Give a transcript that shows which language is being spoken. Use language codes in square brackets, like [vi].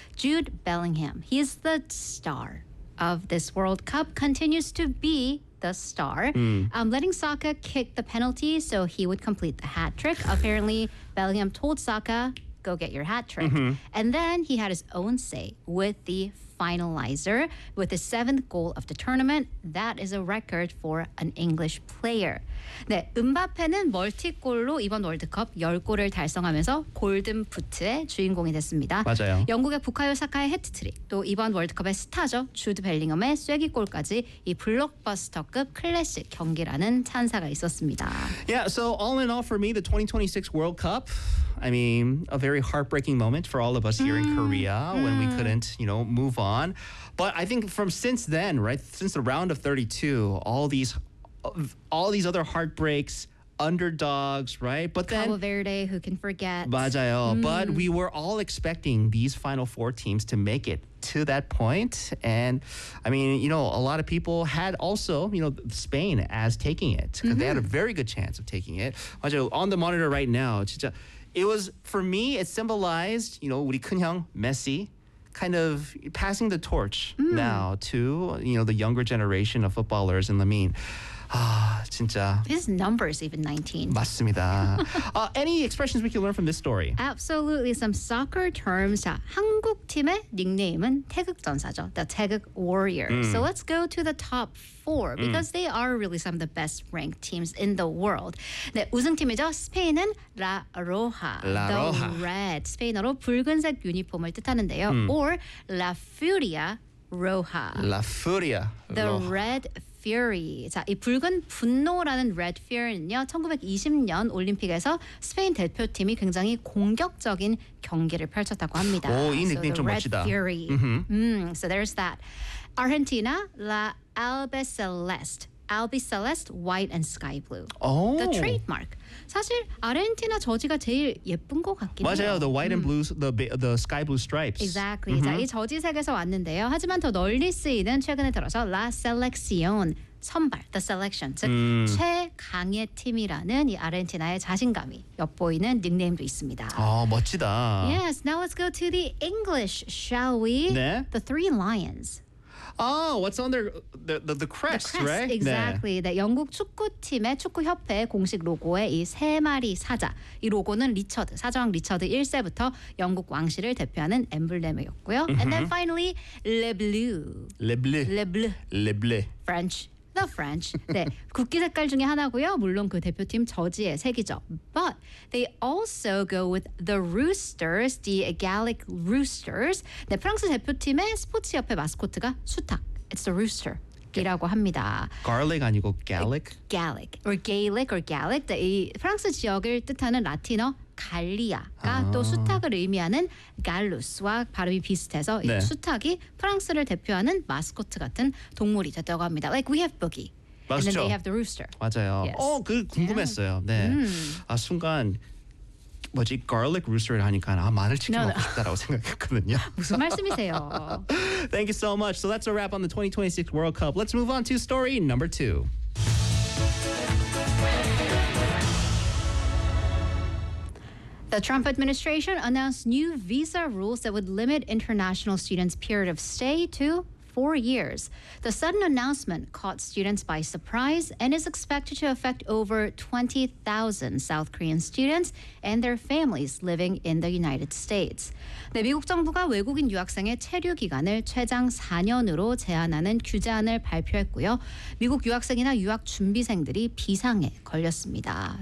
[en] Jude Bellingham, he is the star of this World Cup, continues to be the star, letting Saka kick the penalty so he would complete the hat trick. Apparently, Bellingham told Saka, go get your hat trick. Mm-hmm. And then he had his own say with the finalizer, with the 7th goal of the tournament. That is a record for an English player. [ko] 네, 음바페는 멀티골로 이번 월드컵 10골을 달성하면서 골든부트의 주인공이 됐습니다. 맞아요. 영국의 부카요 사카의 해트트릭, 또 이번 월드컵의 스타죠. 주드 벨링엄의 쐐기골까지 이 블록버스터급 클래식 경기라는 찬사가 있었습니다. [en] Yeah, so all in all for me, the 2026 World Cup, I mean, a very heartbreaking moment for all of us here in Korea when we couldn't, you know, move on. But I think from since then, right, since the round of 32, all these other heartbreaks, underdogs, right? But then Cabo Verde, who can forget? [ko] 맞아요. [en] But we were all expecting these final four teams to make it to that point. And I mean, you know, a lot of people had also, you know, Spain as taking it. They had a very good chance of taking it. [ko] 맞아요. [en] On the monitor right now, [ko] 진짜 [en] it was, for me, it symbolized, you know, [ko] 우리 큰형, [en] Messi, kind of passing the torch now to, you know, the younger generation of footballers in Lamine. [ko] Ah, 진짜. [en] His number is even 19. [ko] 맞습니다. [en] any expressions we can learn from this story? Absolutely. Some soccer terms. [ko] 자, 한국 팀의 닉네임은 태극전사죠. [en] The 태극 warrior. So let's go to the top four because they are really some of the best ranked teams in the world. [ko] 네, 우승팀이죠. 스페인은 La Roja. [es] La [en] the [es] Roja. [en] The red. [ko] 스페인어로 붉은색 유니폼을 뜻하는데요. [es] Or La Furia Roja. La Furia [en] The Roja. Red Fury. [ko] 자, 이 붉은 분노라는 Red Fury는요, 1920년 올림픽에서 스페인 대표팀이 굉장히 공격적인 경기를 펼쳤다고 합니다. 오, 이 느낌 좀 멋지다. [en] Red Fury. So there's that. Argentina, La Albiceleste. Albiceleste, white and sky blue. Oh. The trademark. [ko] 사실 아르헨티나 저지가 제일 예쁜 것 같긴 맞아요. 해요. 맞아요. [en] The white and blues, the sky blue stripes. Exactly. [ko] 자, 이 저지색에서 왔는데요. 하지만 더 널리 쓰이는 최근에 들어서 La Selección, 선발, [en] the selection. [ko] 즉, 최강의 팀이라는 이 아르헨티나의 자신감이 엿보이는 닉네임도 있습니다. 아, 멋지다. [en] Yes, now let's go to the English, shall we? [ko] 네. [en] The three lions. Oh, what's on the crest, right? Exactly. [ko] 네. 네, 영국 축구팀의 축구협회 공식 로고에 이 세 마리 사자. 이 로고는 리처드, 사자왕 리처드 1세부터 영국 왕실을 대표하는 엠블렘이었고요. [en] And then finally, Le Bleu. [fr] Le Bleu. Le Bleu. Le Bleu. [en] French. The French. [ko] 네, 국기 색깔 중에 하나고요. 물론 그 대표팀 저지의 색이죠. [en] But they also go with the roosters, the Gallic roosters. [ko] 네, 프랑스 대표팀의 스포츠 협회 마스코트가 수탁. [en] It's the rooster. [ko] 이라고 합니다. [en] Garlic [ko] 아니고 [en] Gallic? Gallic. Or Gaelic or Gallic. [ko] 네, 이 프랑스 지역을 뜻하는 라틴어 갈리아가 또 수탁을 의미하는 갈루스와 발음이 비슷해서 네. 이 수탁이 프랑스를 대표하는 마스코트 같은 동물이 됐다고 합니다. [en] Like we have Boogie. [ko] 맞죠. [en] And then they have the rooster. [ko] 맞아요. 어, [en] yes. [ko] 그 궁금했어요. [en] Yeah. [ko] 네. 아, 순간 뭐지? [en] Garlic rooster [ko] 를 하니까 아, 마늘치킨 [en] no, [ko] 먹고 싶다라고 [en] no. [ko] 생각했거든요. 무슨 말씀이세요? [en] Thank you so much. So that's a wrap on the 2026 World Cup. Let's move on to story number two. The Trump administration announced new visa rules that would limit international students' period of stay to 4 years. The sudden announcement caught students by surprise and is expected to affect over 20,000 South Korean students and their families living in the United States. [ko] 네, 미국 정부가 외국인 유학생의 체류 기간을 최장 4년으로 제한하는 규제안을 발표했고요. 미국 유학생이나 유학 준비생들이 비상에 걸렸습니다.